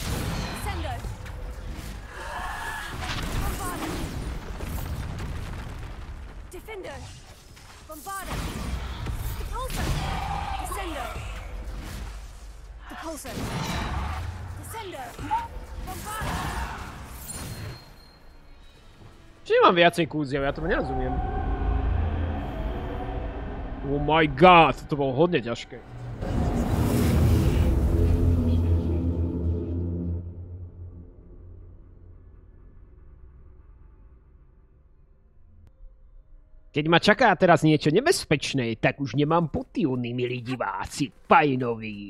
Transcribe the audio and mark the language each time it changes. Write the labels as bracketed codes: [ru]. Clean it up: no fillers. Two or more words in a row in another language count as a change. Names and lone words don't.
[sk] Descender. Bombarda. Defender. Bombarda. Depulsor. Descender. Depulsor. Descender. Bombarda. Či mám viacej kúziev? Ja tomu nerozumiem. [en] Oh my god, [sk] to bolo hodne ťažké. Keď ma čaká teraz niečo nebezpečné, tak už nemám potiony, milí diváci, fajnoví.